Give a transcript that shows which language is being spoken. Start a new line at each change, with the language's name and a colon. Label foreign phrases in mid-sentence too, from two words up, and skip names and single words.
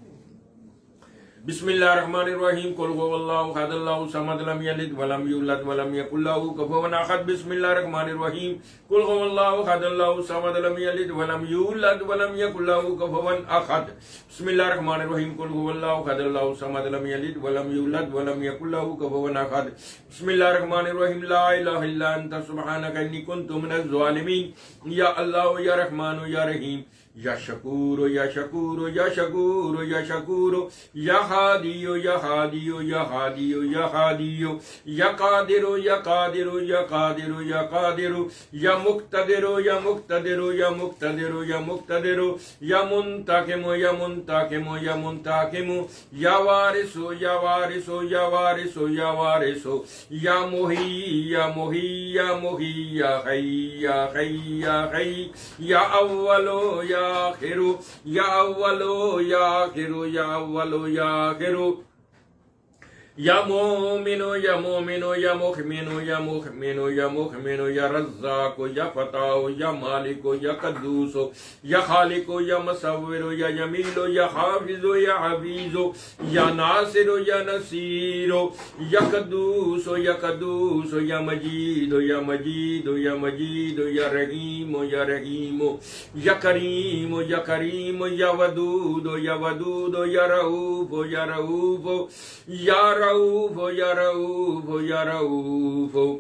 Arabic: بسم اللہ الرحمن الرحیم قل هو اللہ احد اللہ الصمد لم یلد ولم یولد ولم یکن له کفوا احد بسم اللہ الرحمن الرحیم قل هو اللہ احد اللہ الصمد لم یلد ولم یولد ولم یکن له کفوا احد بسم اللہ الرحمن الرحیم قل هو اللہ احد اللہ الصمد لم یلد ولم یولد ولم یکن له کفوا احد بسم اللہ الرحمن الرحیم لا الہ الا انت سبحانک انی کنت من الظالمین یا اللہ یا رحمان یا رحیم یا شکور یا شکور یا شکور یا شکور یا ہادی یا ہادی یا ہادی یا ہادی یا قادر یا قادر یا قادر یا قادر یا مقتدر یا مقتدر یا مقتدر یا مقتدر یا منتقم یا منتقم یا منتقم یا وارث یا وارث یا وارث یا وارث یا محی یا محی یا محی یا حی یا حی یا حی یا اول یا آخر یا اول یا آخر یا اول یا آخر یا مومن یا مومن یا مؤمن یا مؤمن یا مؤمن یا رزاق یا فتاح یا مالک یا قدوس یا خالق یا مصور یا جمیل یا حافظ یا حفیظ یا ناصر یا نصیر یا قدوس یا قدوس یا مجید یا مجید یا مجید یا رحیم یا رحیم یا کریم یا کریم یا ودود یا ودود یا رؤوف یا رؤوف یا رؤوف یا رؤوف یا رؤوف